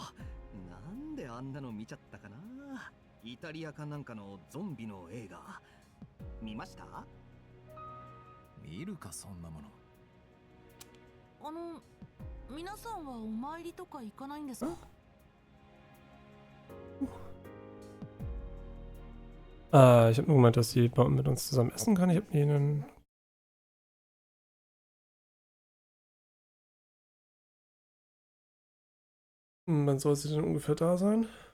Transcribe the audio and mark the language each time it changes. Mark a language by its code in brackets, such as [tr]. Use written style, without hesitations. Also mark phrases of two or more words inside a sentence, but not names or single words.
[ja] なんであんなの見ちゃったかな。イタリアかなんかのゾンビの映画見ました？見るかそんなもの。皆さんはお参りとか行かないんですか？ [de] Ich habe nur gemeint, dass die mit uns zusammen essen kann. Ich habe ihnen. Wann soll sie denn ungefähr da sein?